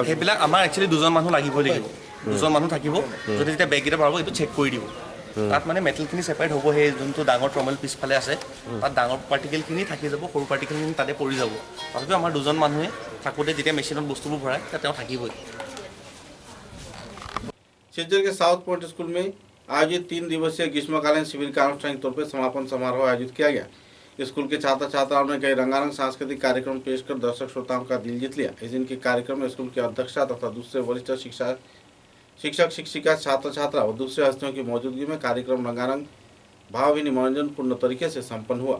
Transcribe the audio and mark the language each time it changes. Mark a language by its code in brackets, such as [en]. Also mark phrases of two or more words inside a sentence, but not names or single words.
[as] আমাৰ একচুৱেলি 2জন মানুহ লাগিবই লাগিব। 2জন মানুহ থাকিব, যদি যেতিয়া বেগকেইটা ভৰাব এইটো চেক কৰি দিব। তাত মানে মেটেলখিনি ছেপাৰেট হ'ব, সেই যোনটো ডাঙৰ ট্ৰমেল পিছফালে আছে তাত ডাঙৰ পাৰ্টিকেলখিনি থাকি যাব, সৰু পাৰ্টিকেলখিনি তাতে পৰি যাব। তথাপিও আমাৰ 2জন মানুহে থাকোঁতে যেতিয়া মেচিনত বস্তুবোৰ ভৰায় তেতিয়া তেওঁ থাকিবই। [hi] सिलचर के साउथ पॉइंट स्कूल में आयोजित 3 दिवसीय ग्रीष्मकालीन शिविर का आनुष्ठानिक तौर पर समापन समारोह आयोजित किया गया। स्कूल के छात्र छात्राओं ने कई रंगारंग सांस्कृतिक कार्यक्रम पेश कर दर्शक श्रोताओं का दिल जीत लिया। इस दिन के कार्यक्रम में स्कूल की अध्यक्षा तथा दूसरे वरिष्ठ शिक्षक शिक्षिका छात्र छात्रा और दूसरे हस्तियों की मौजूदगी में कार्यक्रम रंगारंग भावभीनी मनोरंजनपूर्ण तरीके से संपन्न हुआ।